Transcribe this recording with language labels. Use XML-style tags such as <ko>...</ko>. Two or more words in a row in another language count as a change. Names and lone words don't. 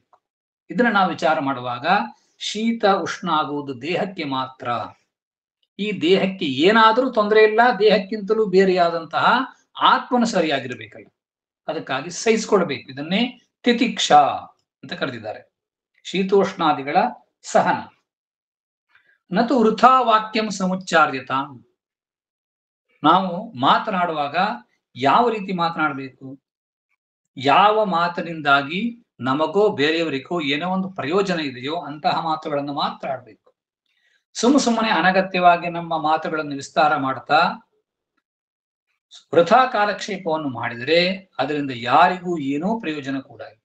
<kn>ಇದನ್ನ ನಾವು ವಿಚಾರ ಮಾಡುವಾಗ ಶೀತ ಉಷ್ಣ ಆಗುವುದು ದೇಹಕ್ಕೆ ಮಾತ್ರ. ಈ ದೇಹಕ್ಕೆ ಏನಾದರೂ ತೊಂದರೆ ಇಲ್ಲ, ದೇಹಕ್ಕಿಂತಲೂ ಬೇರೆಯಾದಂತಹ ಆತ್ಮನು ಸರಿಯಾಗಿರ್ಬೇಕಲ್ಲ, ಅದಕ್ಕಾಗಿ ಸಹಿಸಿಕೊಳ್ಬೇಕು. ಇದನ್ನೇ ತಿತಿಕ್ಷಾ ಅಂತ ಕರೆದಿದ್ದಾರೆ. ಶೀತೋಷ್ಣಾದಿಗಳ ಸಹನ.</kn> <sa>ನತು ವೃಥಾ ವಾಕ್ಯಂ ಸಮುಚ್ಚಾರ್ಯತ.</sa> <kn>ನಾವು ಮಾತನಾಡುವಾಗ ಯಾವ ರೀತಿ ಮಾತನಾಡಬೇಕು, ಯಾವ ಮಾತಿನಿಂದಾಗಿ ನಮಗೋ ಬೇರೆಯವರಿಗೋ ಏನೋ ಒಂದು ಪ್ರಯೋಜನ ಇದೆಯೋ ಅಂತಹ ಮಾತುಗಳನ್ನು ಮಾತ್ರ ಆಡಬೇಕು. ಸುಮ್ಮನೆ ಅನಗತ್ಯವಾಗಿ ನಮ್ಮ ಮಾತುಗಳನ್ನು ವಿಸ್ತಾರ ಮಾಡ್ತಾ ವೃಥಾ ಕಾಲಕ್ಷೇಪವನ್ನು ಮಾಡಿದರೆ ಅದರಿಂದ ಯಾರಿಗೂ ಏನೋ ಪ್ರಯೋಜನ ಕೂಡ ಇಲ್ಲ.</kn>